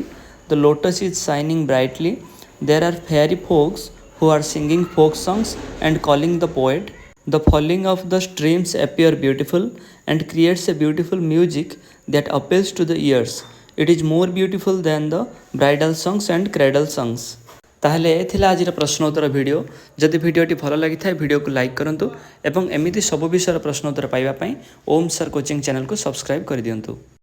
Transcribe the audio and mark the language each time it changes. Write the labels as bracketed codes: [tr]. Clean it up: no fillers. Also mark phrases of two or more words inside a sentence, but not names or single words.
[en] The lotus is shining brightly. There are fairy folks who are singing folk songs and calling the poet. The falling of the streams appear beautiful and creates a beautiful music that appeals to the ears. It is more beautiful than the bridal songs and cradle songs. [or] ତାହେଲେ ଏ ଥିଲା ଆଜିର ପ୍ରଶ୍ନ ଉତ୍ତର ଭିଡ଼ିଓ. ଯଦି ଭିଡ଼ିଓଟି ଭଲ ଲାଗିଥାଏ ଭିଡ଼ିଓକୁ ଲାଇକ୍ କରନ୍ତୁ ଏବଂ ଏମିତି ସବୁ ବିଷୟର ପ୍ରଶ୍ନ ଉତ୍ତର ପାଇବା ପାଇଁ ଓମ୍ ସାର୍ କୋଚିଂ ଚ୍ୟାନେଲକୁ ସବସ୍କ୍ରାଇବ୍ କରିଦିଅନ୍ତୁ.